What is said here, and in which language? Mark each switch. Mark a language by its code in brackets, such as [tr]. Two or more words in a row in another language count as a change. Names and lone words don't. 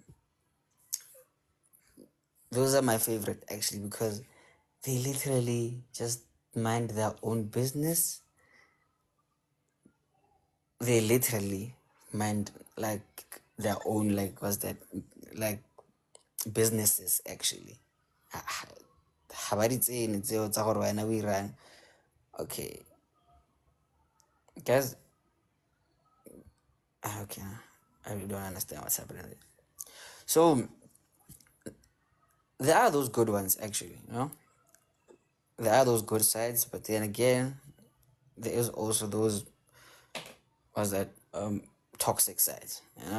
[en] Those are my favorite actually because they literally just mind their own business. They literally mind like their own like what's that like businesses actually. [tn] Ha ba di tsene tseo tsa gore wena o irang. [en] Okay. Guys, okay. I really don't understand what's happening there. So there are those good ones actually, you know? There are those good sides, but then again, there is also those what's that toxic sides, you know?